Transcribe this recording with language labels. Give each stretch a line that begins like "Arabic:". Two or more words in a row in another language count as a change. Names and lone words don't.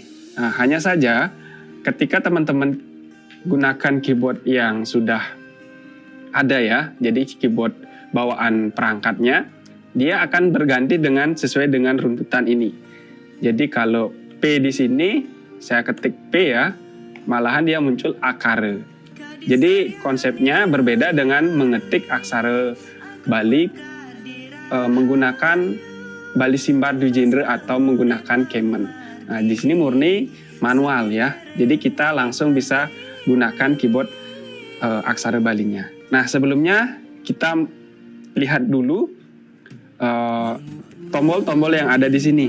Indonesian: Nah, hanya saja ketika teman-teman gunakan keyboard yang sudah ada ya, jadi keyboard bawaan perangkatnya, dia akan berganti sesuai dengan runtutan ini. Jadi kalau P di sini, saya ketik P ya, malahan dia muncul akara. Jadi konsepnya berbeda dengan mengetik aksara Bali menggunakan Bali Simbar du genre atau menggunakan Kemen. Nah, di sini murni manual ya. Jadi kita langsung bisa gunakan keyboard aksara Balinya. Nah, sebelumnya kita lihat dulu tombol-tombol yang ada di sini.